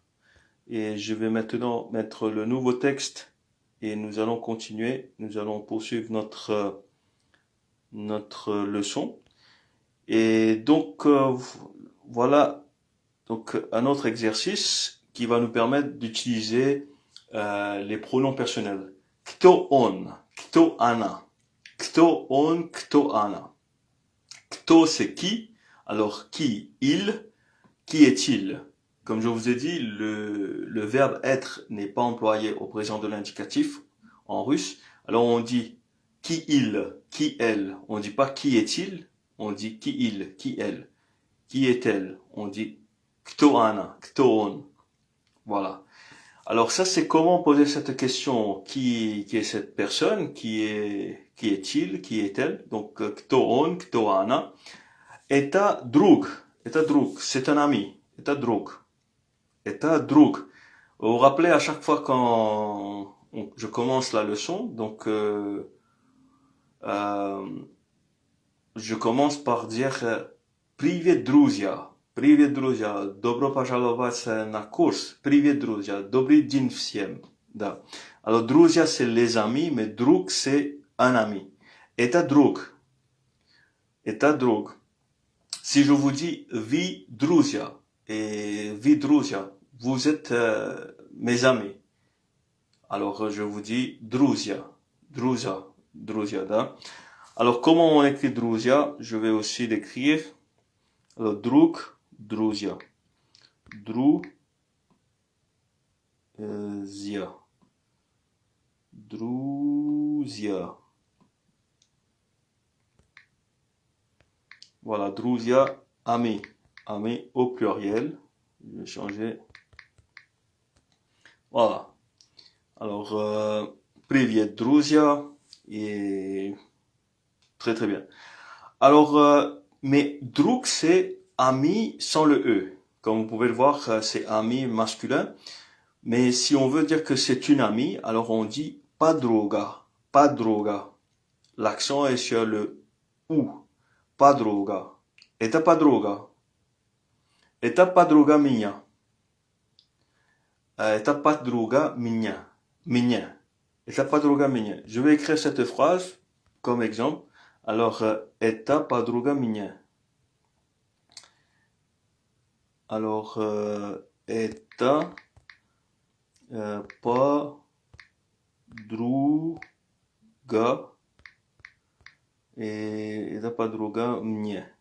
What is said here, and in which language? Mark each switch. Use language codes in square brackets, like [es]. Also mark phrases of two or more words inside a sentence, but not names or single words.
[fr] Et je vais maintenant mettre le nouveau texte et nous allons continuer. Nous allons poursuivre notre leçon. Et donc, voilà donc un autre exercice qui va nous permettre d'utiliser les pronoms personnels. [ru] Кто он, кто она. Кто он, кто она. [fr] Kto c'est qui. Alors qui, il, qui est-il? Comme je vous ai dit, le verbe être n'est pas employé au présent de l'indicatif en russe. Alors on dit qui il, qui elle. On dit pas qui est-il, on dit qui il, qui elle. Qui est-elle? On dit [ru] кто она, кто он. [fr] Voilà. Alors ça c'est comment poser cette question. Qui est cette personne? Qui est-il? Qui est-elle? [ru] Donc кто он, кто она. Это друг. Это друг. [fr] C'est un ami. [ru] Это друг. Это друг. [fr] Vous vous rappelez à chaque fois quand je commence la leçon, donc je commence par dire [ru] Привет друзья. Привет, друзья. Добро пожаловать на курс. Привет, друзья. Добрый день всем. Да. [fr] Alors, друзья, c'est les amis, mais друг, c'est un ami. [ru] Это друг. Это друг. [fr] Si je vous dis [ru] вы друзья [fr] et [ru] вы друзья, [fr] vous êtes mes amis. Alors, je vous dis [ru] друзья. Друзья. Друзья, да? [fr] Alors, comment on écrit друзья? Je vais aussi l'écrire. Alors, [ru] друг, друзья. Друзья. Друзья. [fr] Voilà, друзья, amis. Amis au pluriel. Je vais changer. Voilà. Alors, [ru] привет, друзья. [fr] Et très très bien. Alors, mais друг, c'est ami sans le E. Comme vous pouvez le voir, c'est ami masculin. Mais si on veut dire que c'est une amie, alors on dit подруга. [ru] Подруга. [fr] L'accent est sur le OU. [ru] Подруга. Это подруга. Это подруга меня. Это подруга меня. Меня. Это подруга меня. [fr] Je vais écrire cette phrase comme exemple. Alors, [ru] это подруга меня. Alors, это подруга et это подруга мне.